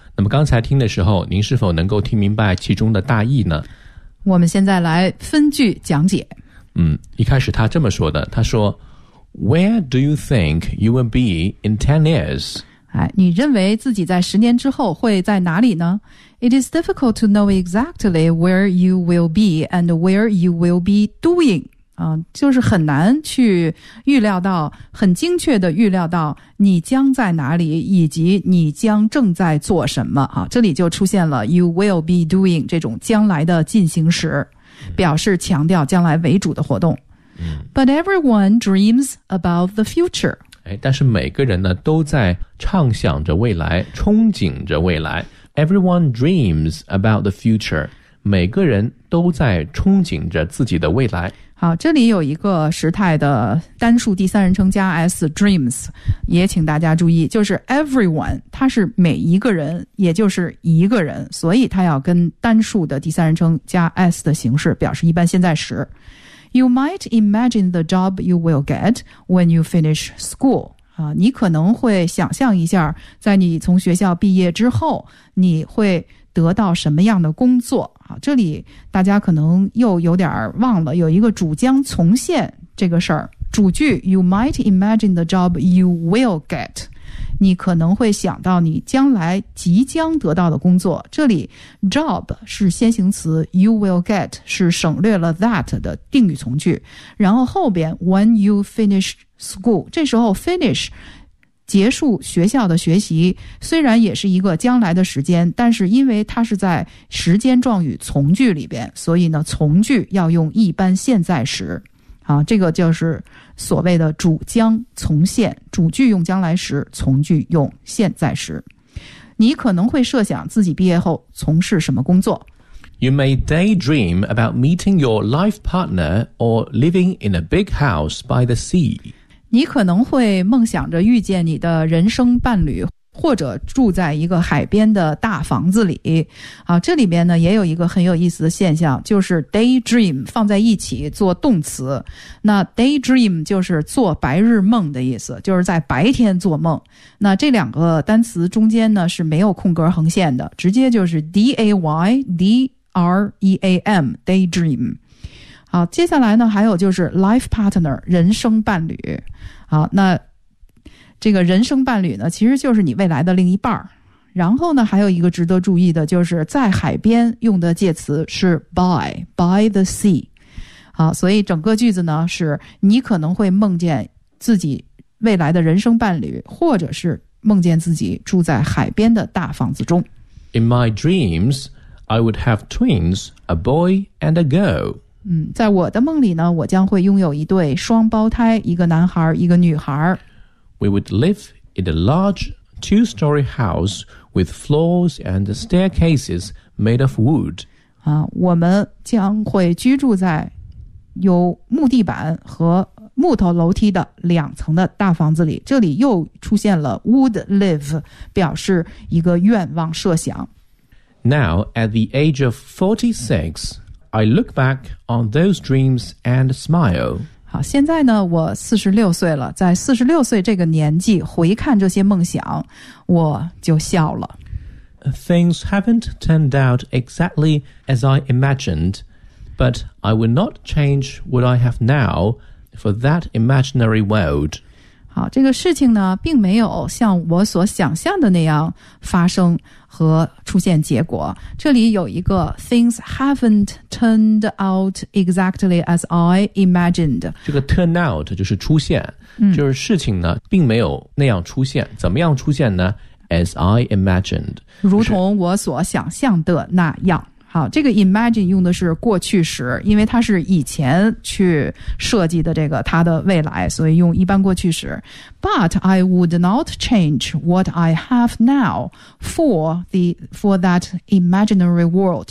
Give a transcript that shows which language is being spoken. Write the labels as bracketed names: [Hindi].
[Chinese] 那么刚才听的时候，您是否能够听明白其中的大意呢？我们现在来分句讲解。一开始他这么说的，他说 [English] Where do you think you will be in 10 years? [Chinese] 哎，你认为自己在10年之后会在哪里呢？ [English] It is difficult to know exactly where you will be and where you will be doing. [Chinese] 就是很难去预料到，很精确的预料到你将在哪里，以及你将正在做什么啊。这里就出现了 [English] you will be doing [Chinese] 这种将来的进行时，表示强调将来为主的活动。 [English] But everyone dreams about the future. [Chinese] 但是每个人呢都在畅想着未来，憧憬着未来。 [English] Everyone dreams about the future. [Chinese] 每个人都在憧憬着自己的未来。好，这里有一个时态的单数第三人称加 s dreams， 也请大家注意，就是 everyone， 它是每一个人，也就是一个人，所以它要跟单数的第三人称加 s 的形式表示一般现在时。 [English] You might imagine the job you will get when you finish school. [Chinese] 你可能会想象一下，在你从学校毕业之后，你会得到什么样的工作。好，这里大家可能又有点忘了，有一个主将从现这个事儿。主句 [English] You might imagine the job you will get， [Chinese] 你可能会想到你将来即将得到的工作。这里 job 是先行词， [English] you will get [Chinese] 是省略了 that 的定语从句，然后后边 [English] when you finish school， [Chinese] 这时候 finish结束学校的学习，虽然也是一个将来的时间，但是因为它是在时间状语从句里边，所以呢，从句要用一般现在时。好，这个就是所谓的主将从现，主句用将来时，从句用现在时。你可能会设想自己毕业后从事什么工作。 [English] You may daydream about meeting your life partner or living in a big house by the sea. [Chinese] 你可能会梦想着遇见你的人生伴侣，或者住在一个海边的大房子里。好，这里面呢也有一个很有意思的现象，就是 daydream 放在一起做动词。那 daydream 就是做白日梦的意思，就是在白天做梦。那这两个单词中间呢是没有空格横线的，直接就是 daydream daydream。好，接下来呢还有就是 life partner 人生伴侣。好，那这个人生伴侣呢，其实就是你未来的另一半儿。然后呢，还有一个值得注意的，就是在海边用的介词是 by the sea。好，所以整个句子呢，是你可能会梦见自己未来的人生伴侣，或者是梦见自己住在海边的大房子中。 [English] In my dreams, I would have twins, a boy and a girl. [Chinese] 在我的梦里呢，我将会拥有一对双胞胎，一个男孩，一个女孩。 [English] We would live in a large two-story house with floors and staircases made of wood. [Chinese] 我们将会居住在有木地板和木头楼梯的两层的大房子里。这里又出现了 would live, 表示一个愿望设想。 [English] Now, at the age of 46, I look back on those dreams and smile. [Chinese] 现在呢，我46岁了，在46岁这个年纪回看这些梦想，我就笑了。 [English] Things haven't turned out exactly as I imagined, but I would not change what I have now for that imaginary world. [Chinese] 好，这个事情呢，并没有像我所想象的那样发生和出现结果。这里有一个 [English] things haven't turned out exactly as I imagined。 [Chinese] 这个 turn out 就是出现，就是事情呢并没有那样出现。怎么样出现呢 ？ [English] As I imagined， [Chinese] 如同我所想象的那样。好，这个 imagine 用的是过去时，因为它是以前去设计的这个它的未来，所以用一般过去时。 [English] But I would not change what I have now for that imaginary world.